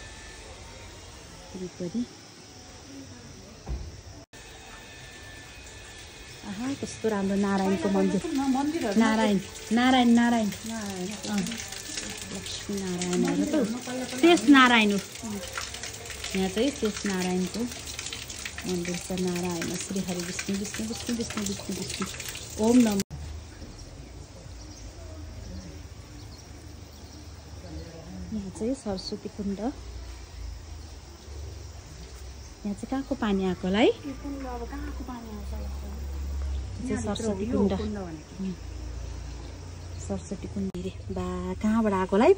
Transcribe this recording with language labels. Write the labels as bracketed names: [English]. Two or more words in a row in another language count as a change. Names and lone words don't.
[Nepali] वरिपरि आहा कस्तो राम्रो नारायणको मन्दिर। नारायण नारायण नारायण लक्ष्मी नारायणहरू त शेष नारायण हो। यहाँ चाहिँ शेष नारायणको मन्दिर छ। नारायण श्री हरि विष्णु विष्णु विष्णु विष्णु विष्णु विष्णु [Sanskrit] ओम नमः। [Nepali] यहाँ चाहिँ सरस्वती कुण्ड। यहाँ चाहिँ कहाँको पानी आएको होला है? सरस्वती कुण्ड। सरस्वती कुण्ड रे बा कहाँबाट आएको होला है?